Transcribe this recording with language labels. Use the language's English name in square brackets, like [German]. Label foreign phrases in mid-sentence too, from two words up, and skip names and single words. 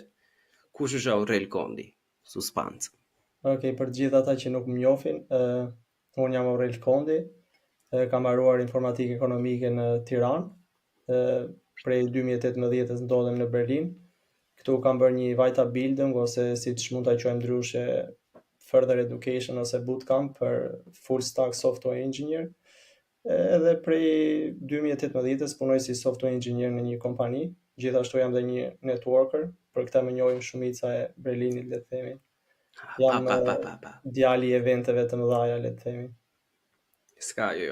[Albanian] Kush është Aurel Kondi? Suspans. Okej, për të gjithë ata që nuk më njohin, unë jam Aurel Kondi, kam mbaruar informatikë ekonomike në Tiranë, prej 2018 ndodhem në Berlin. Këtu kam bërë një Weiterbildung ose siç mund ta quajmë ndryshe [English] further education [Albanian] ose bootcamp për [English] full stack software engineer. [Albanian] Edhe prej 2018 punoj si [English] software engineer [Albanian] në një kompani. Gjithashtu jam dhe një networker, për këtë më njohin shumica e Berlinit, le të themi. Jam djali i eventeve të mëdha, le të themi. Ska, jo.